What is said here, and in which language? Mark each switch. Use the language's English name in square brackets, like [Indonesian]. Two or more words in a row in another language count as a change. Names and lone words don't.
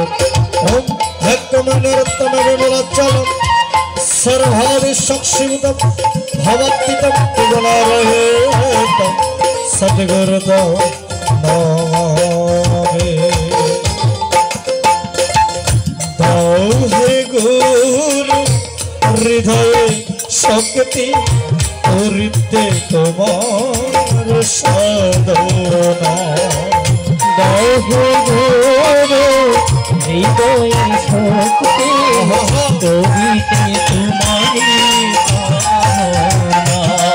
[Sanskrit] ओम भक्तमनिरतमविमलच्चलं सर्वादिशक्तियुतं भवत्तितं गुणारहितं सद्गुरुदेव नमामि। [Bangla] দাও হে গুরু হৃদয় শক্তি করিতে তোমার সাধনা। দাও গুরু হৃদয় শক্তি করিতে তোমারি সাধনা।